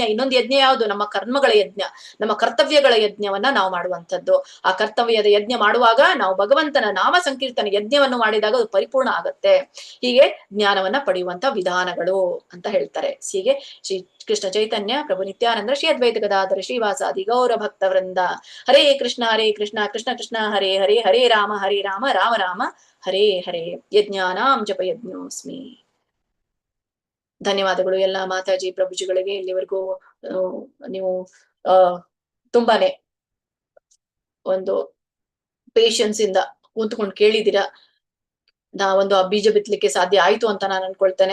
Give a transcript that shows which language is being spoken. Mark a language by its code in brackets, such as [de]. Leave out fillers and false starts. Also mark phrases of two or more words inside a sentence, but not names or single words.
[kn] ಇನ್ನೊಂದು ಯಜ್ಞ ಯಾವುದು? ನಮ್ಮ ಕರ್ಮಗಳ ಯಜ್ಞ, ನಮ್ಮ ಕರ್ತವ್ಯಗಳ ಯಜ್ಞವನ್ನ ನಾವು ಮಾಡುವಂಥದ್ದು. ಆ ಕರ್ತವ್ಯದ ಯಜ್ಞ ಮಾಡುವಾಗ ನಾವು ಭಗವಂತನ ನಾಮ ಸಂಕೀರ್ತನ ಯಜ್ಞವನ್ನು ಮಾಡಿದಾಗ ಅದು ಪರಿಪೂರ್ಣ ಆಗತ್ತೆ. ಹೀಗೆ ಜ್ಞಾನವನ್ನ ಪಡೆಯುವಂತ ವಿಧಾನಗಳು ಅಂತ ಹೇಳ್ತಾರೆ. ಹೀಗೆ ಶ್ರೀ ಕೃಷ್ಣ ಚೈತನ್ಯ ಪ್ರಭು ನಿತ್ಯಾನಂದ ಶ್ರೀ ಅದ್ವೈತ ಗದಾಧರ ಶ್ರೀವಾಸಾದಿ ಗೌರ ಭಕ್ತ ವೃಂದ. [sa] ಹರೇ ಕೃಷ್ಣ ಕೃಷ್ಣ ಕೃಷ್ಣ ಹರೇ ಹರೇ, ಹರೇ ರಾಮ ರಾಮ ರಾಮ ಹರೇ ಹರೇ. ಯಜ್ಞಾನಾಂ ಜಪ ಯಜ್ಞೋಸ್ಮಿ. [kn] ಧನ್ಯವಾದಗಳು ಎಲ್ಲ ಮಾತಾಜಿ ಪ್ರಭುಜಿಗಳಿಗೆ. ಇಲ್ಲಿವರೆಗೂ ನೀವು ತುಂಬಾನೇ ಒಂದು ಪೇಶನ್ಸ್ ಇಂದ ಕೂತ್ಕೊಂಡು ಕೇಳಿದಿರ. ಒಂದು ಆ ಬೀಜ ಬಿತ್ತಲಿಕ್ಕೆ ಸಾಧ್ಯ ಆಯ್ತು ಅಂತ ನಾನು ಅನ್ಕೊಳ್ತೇನೆ.